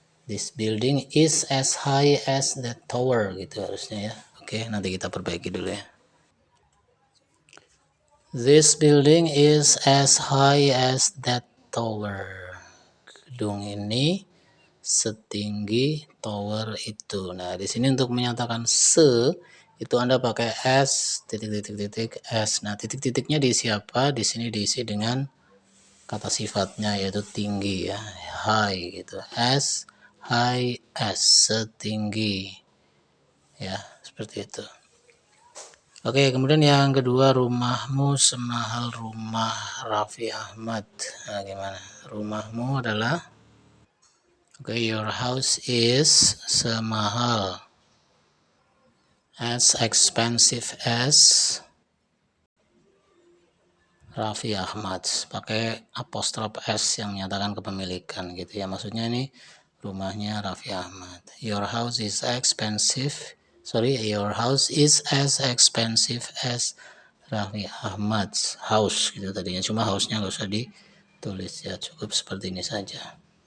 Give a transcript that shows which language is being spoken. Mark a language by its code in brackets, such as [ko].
[en] This building is as high as that tower [id] gitu harusnya ya. Oke, nanti kita perbaiki dulu ya. [en] This building is as high as that tower. [id] Gedung ini setinggi tower itu. Nah, di sini untuk menyatakan se itu Anda pakai s titik s. Nah, titik-titiknya diisi apa? Di sini diisi dengan kata sifatnya yaitu tinggi ya, high gitu. S high s setinggi. Ya, seperti itu. Oke, kemudian yang kedua, rumahmu semahal rumah Raffi Ahmad. Nah, gimana? Rumahmu adalah [en] your house is [id] semahal, [en] as expensive as Raffi Ahmad. [id] Pakai apostrof S yang menyatakan kepemilikan gitu ya. Maksudnya ini rumahnya Raffi Ahmad. [en] Your house is your house is as expensive as Raffi Ahmad's house [id] gitu tadinya. Cuma house-nya nggak usah ditulis ya, cukup seperti ini saja.